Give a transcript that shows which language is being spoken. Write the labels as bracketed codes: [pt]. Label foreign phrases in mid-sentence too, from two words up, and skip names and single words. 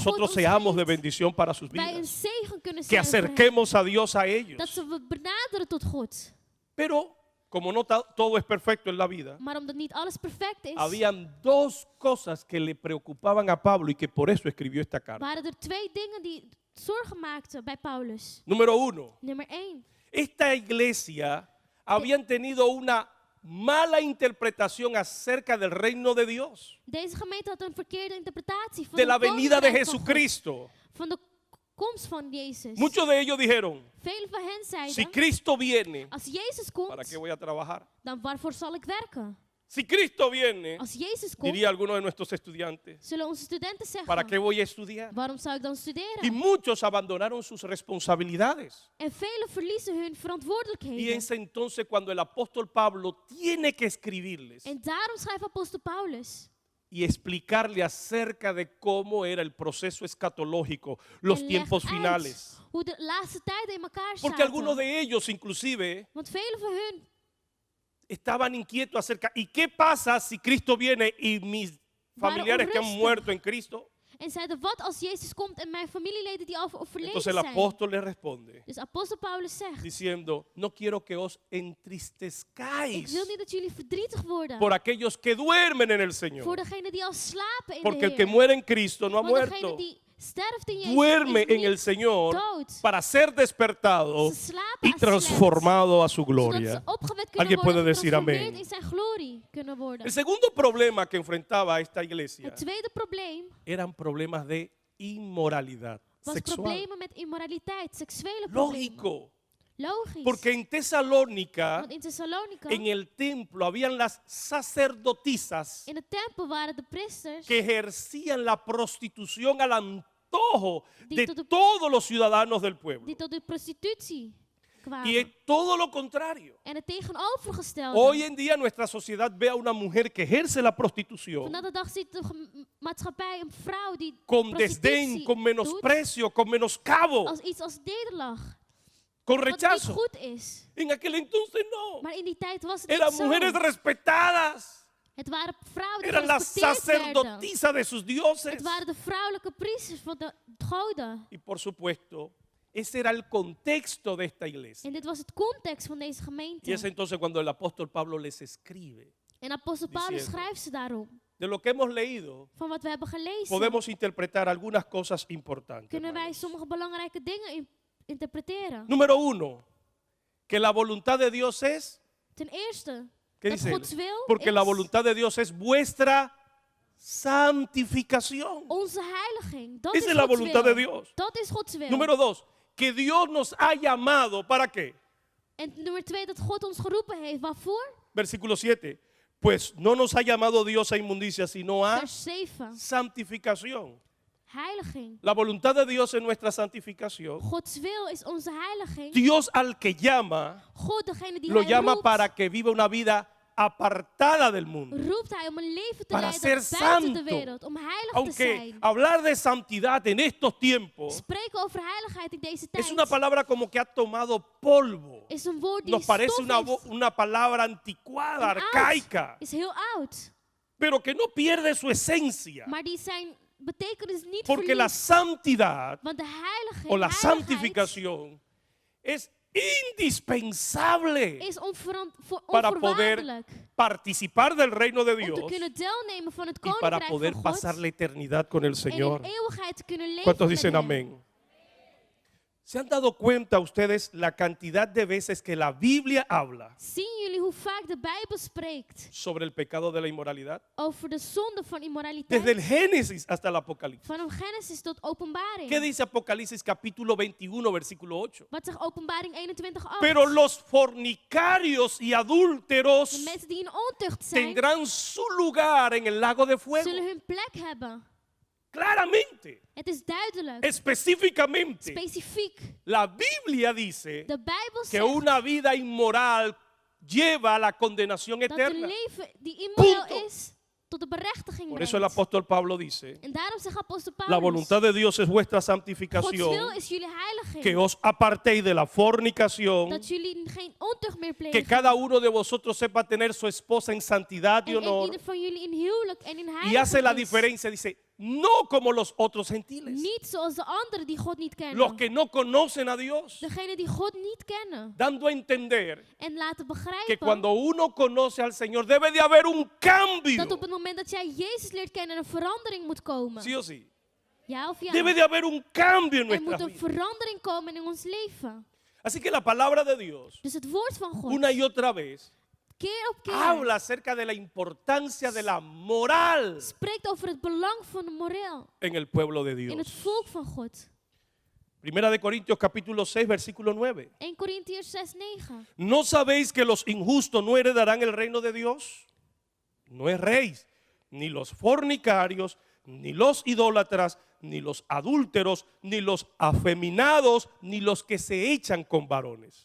[es] nosotros [nl] ons [es] seamos de [nl] geeft, [es] bendición para sus [nl] wij een [es] vidas. [nl] zegen kunnen [es] Que [nl] zijn voor hen. [es] acerquemos a Dios a ellos. [nl] Dat ze we benaderen tot God. [es] Pero como no todo es perfecto en la vida, [nl] Maar omdat niet alles perfect is, [es] habían dos cosas que le preocupaban a Pablo y que por eso escribió esta carta. [nl] waren er twee dingen die zorgen maakten bij Paulus. [es] Número uno, [nl] Nummer 1. [es] esta iglesia habían tenido una mala interpretación acerca del reino de Dios, [nl] Deze gemeente had een verkeerde interpretatie van [es] de la [nl] het [es] venida de [nl] koninkrijk van God, [es] Jesucristo. [nl] van de komst van Jezus. [es] Muchos de ellos dijeron, [nl] Velen van hen [es] si [nl] zeiden, [es] Cristo viene, [nl] als Jezus [es] ¿para [nl] komt, [es] qué voy a trabajar? [nl] dan waarvoor zal ik werken? [es] Si Cristo viene, [nl] Als Jezus komt, [es] diría alguno de nuestros estudiantes, [nl] zullen onze studenten [es] ¿para qué [nl] zeggen, [es] voy a estudiar? [nl] waarom zou ik dan [es] Y [nl] studeren? [es] muchos abandonaron sus responsabilidades. [nl] En velen verliezen hun [es] Y [nl] verantwoordelijkheden. [es] es entonces cuando el apóstol Pablo tiene que escribirles [nl] En daarom schrijft apostel Paulus [es] y explicarle acerca de cómo era el proceso escatológico, los [nl] en legt [es] tiempos [nl] uit [es] finales. [nl] hoe de laatste tijden in elkaar [es] Porque algunos [nl] zaten. [es] de ellos inclusive [nl] Want velen van hun [es] estaban inquietos acerca, ¿y qué pasa si Cristo viene y mis familiares que han [nl] onrustig. [es] muerto en Cristo? [nl] en zeiden, wat als Jezus komt en mijn familieleden die al overleden [es] Entonces el [nl] zijn? [es] apóstol le responde [nl] Dus apostel Paulus zegt, [es] diciendo, no quiero que os [nl] ik [es] entristezcáis [nl] wil niet dat jullie verdrietig worden [es] por aquellos que duermen en el Señor. [nl] voor degenen die al slapen in [es] Porque [nl] de [es] el que [nl] Heer. [es] muere en Cristo no ha [nl] Want degene [es] muerto. [nl] die sterft in Jezus [es] Duerme [nl] is [es] en [nl] niet [es] el Señor [nl] dood. [es] para ser despertado [nl] Ze slapen [es] y [nl] als [es] transformado a su [nl] slecht, zodat [es] gloria. [nl] ze opgewekt kunnen [es] Alguien puede [nl] worden, [es] decir [nl] getransformeerd [es] amén. [nl] in zijn glorie kunnen worden. [es] El segundo problema que enfrentaba esta iglesia [nl] Het tweede probleem [es] eran problemas de inmoralidad [nl] was [es] sexual. [nl] problemen met immoraliteit, seksuele problemen. [es] Lógico, [nl] Logisch. [es] porque en Tesalónica, [nl] Want in Thessalonica, [es] en el templo, habían las sacerdotisas [nl] in de tempel waren de priesters [es] que ejercían la prostitución al antojo [nl] Die [es] de [nl] tot de- [es] todos los ciudadanos del pueblo. [nl] die tot de prostitutie kwamen. [es] Y es todo lo contrario. [nl] En het tegenovergestelde. [es] Hoy en día nuestra sociedad ve a una mujer que ejerce la prostitución [nl] Vandaag de dag ziet de maatschappij een vrouw die [es] con [nl] prostitutie [es] desdén, con [nl] doet [es] menosprecio, con menoscabo, [nl] als iets als nederlag. [es] con [nl] Wat niet [es] rechazo. [nl] goed is. [es] En aquel entonces no. [nl] Maar in die tijd was het [es] Eran [nl] niet zo. [es] mujeres respetadas. [nl] Het waren vrouwen die [es] Eran las [nl] gerespecteerd werden. [es] sacerdotisas de sus dioses. [nl] Het waren de vrouwelijke priesters van de goden. [es] Y por supuesto, ese era el contexto de esta iglesia. [nl] En dit was het context van deze [es] Y [nl] gemeente. [es] es entonces cuando el apóstol Pablo les escribe. [nl] En apostel Paulus [es] diciendo, [nl] schrijft ze daarom. [es] De lo que hemos leído, [nl] Van wat we hebben gelezen, [es] podemos interpretar algunas cosas importantes. [nl] kunnen wij [es] hermanos. [nl] sommige belangrijke dingen interpreteren. [es] Número uno, que la voluntad de Dios es, [nl] Ten eerste, [es] ¿qué [nl] dat [es] dice? [nl] Gods wil [es] Porque la [nl] is [es] voluntad de Dios es vuestra santificación. [nl] onze heiliging. Dat [es] Esa [nl] is [es] es la [nl] Gods [es] voluntad [nl] wil. [es] de Dios. [nl] Dat is Gods wil. [es] Número dos, que Dios nos ha llamado, ¿para qué? [nl] En nummer 2, dat God ons geroepen heeft. Waarvoor? [es] Versículo 7. Pues no nos ha llamado Dios a inmundicia, sino a [nl] Vers 7. [es] santificación. [nl] Heiliging. [es] La voluntad de Dios es nuestra santificación. [nl] Gods wil is onze heiliging. [es] Dios al que llama, [nl] God, degene die [es] lo [nl] hij [es] llama [nl] roept, [es] para que viva una vida apartada del mundo. [nl] roept hij om een leven te [es] Para [nl] leiden [es] ser [nl] buiten de [es] santo. [nl] wereld. Om heilig te [es] Aunque [nl] zijn. [es] hablar de santidad en estos tiempos [nl] Spreken over heiligheid in deze tijd [es] es una palabra como que ha tomado polvo. [nl] is een woord die [es] Nos parece [nl] stof [es] una, [nl] heeft. [es] una palabra anticuada, [nl] En oud. [es] arcaica, [nl] Is heel oud. [es] pero que no pierde su esencia. [nl] Maar die zijn betekenis niet [es] Porque la [nl] verliest. [es] santidad [nl] Want de heiliging, [es] o la [nl] heiligheid [es] santificación es indispensable [nl] is [es] para poder [nl] onvoorwaardelijk. [es] participar del reino de [nl] Om te [es] Dios [nl] kunnen deelnemen van het [es] y para [nl] koninkrijk [es] poder [nl] van God. [es] pasar la eternidad con el [nl] En [es] Señor. [nl] in eeuwigheid te kunnen leven [es] ¿Cuántos [nl] met [es] dicen [nl] hem. [es] amén? ¿Se han dado cuenta ustedes la cantidad de veces que la Biblia habla [nl] Zien jullie hoe vaak de Bijbel spreekt [es] sobre el pecado de la inmoralidad? [nl] over de zonde van immoraliteit? [es] Desde el Génesis hasta el Apocalipsis. [nl] Vanaf Genesis tot Openbaring. [es] ¿Qué dice Apocalipsis capítulo 21, versículo 8? [nl] Wat zegt Openbaring 21:8? [es] Pero los fornicarios y [nl] De [es] adúlteros [nl] mensen die in ontucht zijn, [es] tendrán su lugar en el lago de fuego. [nl] zullen hun plek hebben. [es] Claramente, [nl] Het is duidelijk, [es] específicamente, [nl] specifiek. [es] la Biblia dice [nl] De Bijbel [es] que [nl] zegt [es] una vida inmoral lleva a la condenación [nl] dat een [es] eterna. [nl] leven die immoraal [es] Punto. [nl] is, tot de berechtiging [es] Por eso el [nl] brengt. [es] apóstol Pablo dice, [nl] En daarom zegt apostel Paulus, [es] la voluntad de Dios es vuestra [nl] Gods wil [es] santificación, [nl] is jullie heiliging. [es] que os apartéis de la fornicación, [nl] Dat jullie geen ontucht meer [es] que [nl] plegen. [es] cada uno de vosotros sepa tener su esposa en santidad y [nl] En [es] honor. [nl] ieder van jullie in huwelijk en in [es] Y hace la [nl] heiliging is. [es] diferencia, dice, no como los otros gentiles, [nl] Niet zoals de anderen die God niet kennen. [es] los que no conocen a Dios, [nl] Degenen die God niet kennen. [es] dando a entender [nl] En laten [es] que [nl] begrijpen [es] cuando uno conoce al Señor debe de haber un cambio, [nl] dat op het moment dat jij Jezus leert kennen een verandering moet komen. [es] sí o sí. [nl] Ja of ja? [es] Debe de haber un cambio en [nl] Er moet [es] nuestras [nl] een [es] vidas. [nl] verandering komen in ons leven. [es] Así que la palabra de Dios, [nl] Dus het woord van God, [es] una y otra vez, [nl] keer op keer, [es] habla acerca de la importancia de la moral [nl] spreekt over het belang van de moraal [es] en el pueblo de [nl] in het [es] Dios. [nl] volk van God. [es] Primera de Corintios capítulo 6, versículo 9. [nl] 1 Korintiërs 6:9. [es] ¿No sabéis que los injustos no heredarán el reino de Dios? No erréis, ni los fornicarios, ni los idólatras, ni los adúlteros, ni los afeminados, ni los que se echan con varones.